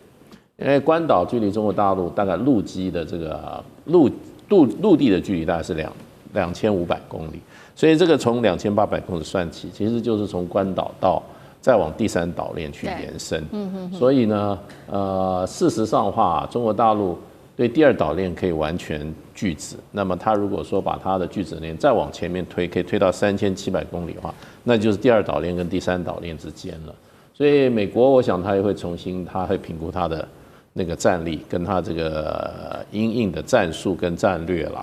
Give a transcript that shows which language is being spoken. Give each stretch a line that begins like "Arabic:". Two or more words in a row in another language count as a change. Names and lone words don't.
Chinese: 因為關島距離中國大陸大概陸基的這個陸地的距離大概是2500公里，所以這個從2800公里算起，其實就是從關島到再往第3島鏈去延伸。所以呢，事實上的話，中國大陸對第2島鏈可以完全拒止。那麼它如果說把它的拒止鏈再往前面推，可以推到3700公里的話，那就是第2島鏈跟第3島鏈之間了。所以美國，我想他也会他會評估他的那個戰力跟他這個因應的戰術跟戰略啦。